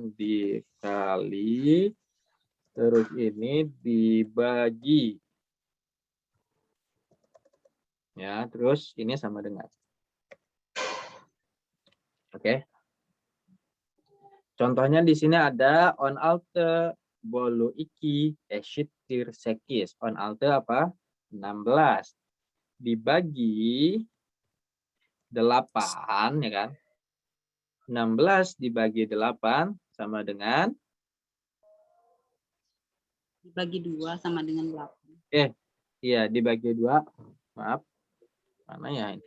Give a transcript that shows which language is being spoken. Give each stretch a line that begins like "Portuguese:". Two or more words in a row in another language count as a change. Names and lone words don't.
Indonesian: Dikali, terus ini dibagi. Ya, terus ini sama dengan. Oke. Contohnya di sini ada
Turkish: on alte bolu iki eşittir
Indonesian: 8.
Turkish: On alte
Indonesian: apa? 16. Dibagi 8, ya kan? 16 dibagi 8 sama dengan Dibagi 2 sama dengan 8. Iya, dibagi 2. Maaf. Mana ya ini?